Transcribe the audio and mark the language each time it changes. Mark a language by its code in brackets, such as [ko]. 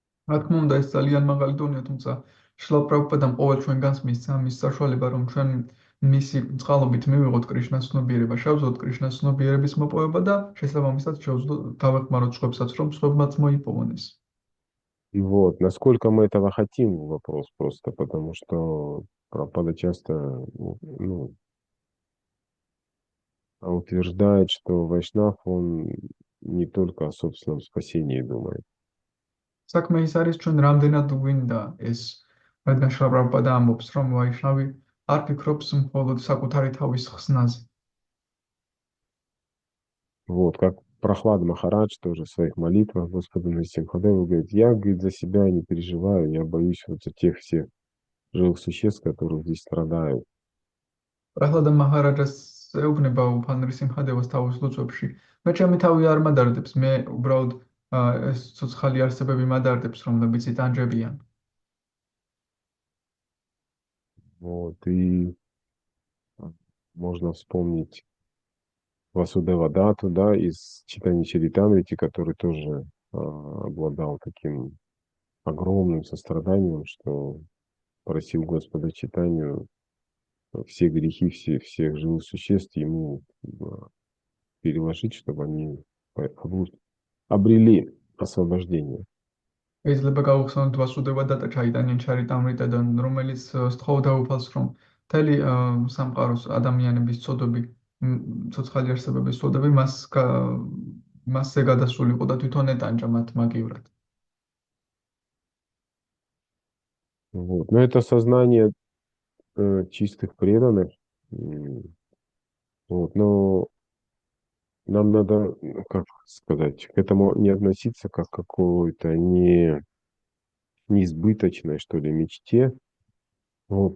[ka] რა თქმა უნდა, ეს ძალიან მაღალი დონეა, თუმცა შრილა პრაბჰუპადამ ყოველ ჩვენგანს მისცა მის საშუალება, რომ ჩვენ მისი წყალობით მივიღოთ კრიშნას ცნობიერება, შევძლოთ კრიშნას ცნობიერების მოპოვება და შესაბამისად შევძლოთ დავეხმაროთ სხვებსაც, რომ სხვებმაც მოიპოვონ ეს. [ru] И вот, насколько мы этого хотим, вопрос просто, потому что Прабхупада часто, ну, утверждает, что Вайшнав, он не только о собственном спасении думает. [ka] საქმე ის არის, ჩვენ რამდენად გვინდა ეს, რადგან შრილა პრაბჰუპადა ამბობს, რომ ვაიშნავი არ ფიქრობს მხოლოდ საკუთარი თავის ხსნაზე. [ru] Вот, как Прохлад Махарадж тоже в своих молитвах Господу Насимхадеву говорит, я, говорит, за себя не переживаю, я боюсь вот за тех всех живых существ, которые здесь страдают. [ka] პრაჰლადა მაჰარაჯას ეუბნება უფალნრი სიმხადევას თავის ლოცვებში. მე ჩემი თავი არ მადარდებს, მე უბრალოდ ეს ცოცხალი არსებები მადარდებს, რომლებიც იტანჯებიან. [ru] Вот, и можно вспомнить Васудева Дату, да, из читания Чаритамрити, который тоже обладал таким огромным состраданием, что просил Господа читанию все грехи всех живых существ ему переложить, чтобы они обрели освобождение. [ka] შეიძლება გავხსენოთ ვასუდევა დატა ჩაიტანიან ჩარიტამრიტადან, რომელიც სთხოვდა უფალს, რომ მთელი სამყაროს ადამიანების ცოდები, ცოცხალი არსებების ცოდები მასზე გადასულიყო და თვითონ ეტანჯა მათ მაგივრად. [ru] Вот. Но это сознание чистых преданных. Вот. Но нам надо, ну, как сказать, к этому не относиться как к какой-то неизбыточной, что ли, мечте. Вот.